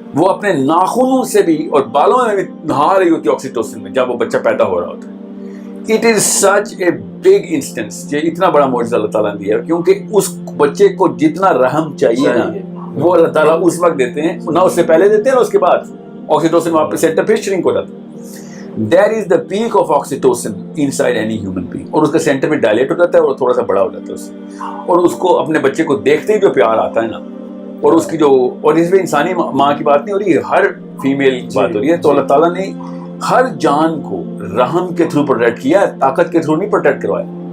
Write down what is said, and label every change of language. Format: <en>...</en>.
<ur>وہ اپنے ناخنوں سے بھی اور بالوں میں بھی نہا رہی ہوتی ہے آکسیٹوسن میں جب وہ بچہ پیدا ہو رہا ہوتا ہے.</ur> <en>it is such a big instance,</en> <ur>یہ اتنا بڑا معجزہ اللہ تعالیٰ نے دیا ہے، کیونکہ اس بچے کو جتنا رحم چاہیے نا وہ اللہ تعالیٰ اس وقت دیتے ہیں، نہ اس سے پہلے دیتے ہیں نہ اس کے بعد. آکسیٹوسن وہاں پہ سینٹر پھر شرنک ہو جاتا ہے.</ur> <en>That is the peak of oxytocin inside any human being.</en> <ur>اور اس کا سینٹر میں ڈائلیٹ ہو جاتا ہے اور تھوڑا سا بڑا ہو جاتا ہے اس سے، اور اس کو اپنے بچے کو دیکھتے ہی جو پیار آتا ہے نا، اور اس کی جو، اور اس میں انسانی ماں کی بات نہیں ہو رہی ہے، ہر فیمیل کی بات ہو رہی ہے. تو اللہ تعالیٰ نے ہر جان کو رحم کے تھرو پروٹیکٹ کیا ہے، طاقت کے تھرو نہیں پروٹیکٹ کروایا.</ur>